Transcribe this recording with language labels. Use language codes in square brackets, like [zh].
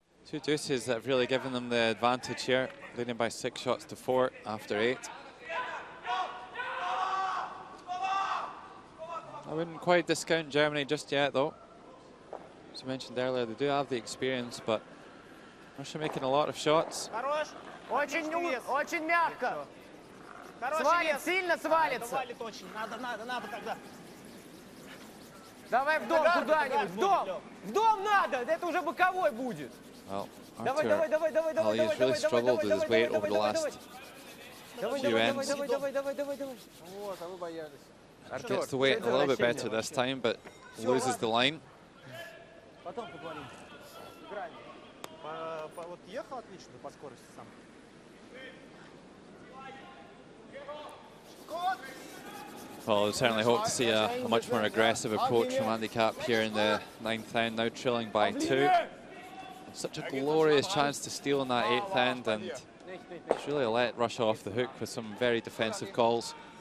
[en] 2 deuces that have really given them the advantage here, leading by 6 shots to 4 after 8. I wouldn't quite discount Germany just yet though. As I mentioned earlier, they do have the experience, but Russia making a lot of shots. [ru] Хорош. Очень мягко. Свалит, сильно свалится. Свалит очень. Надо тогда. Давай в дом куда-нибудь. В дом. В дом надо. Это уже боковой будет. [en] Well, [ru] Давай, [en] Artur [ru] давай, давай, давай, давай, [en] Ali's really struggled with his weight over the last few ends. [ru] Вот, а вы боялись. [en] Gets the weight a little bit better this time, but loses the line. [ru] Потом поговорим. Вот ехал отлично по скорости сам. [en] Well, I certainly hope to see a much more aggressive approach from Andy Cap here in the 9th end, now trailing by 2. Such a glorious chance to steal in that 8th end, and it's really let Russia off the hook with some very defensive calls.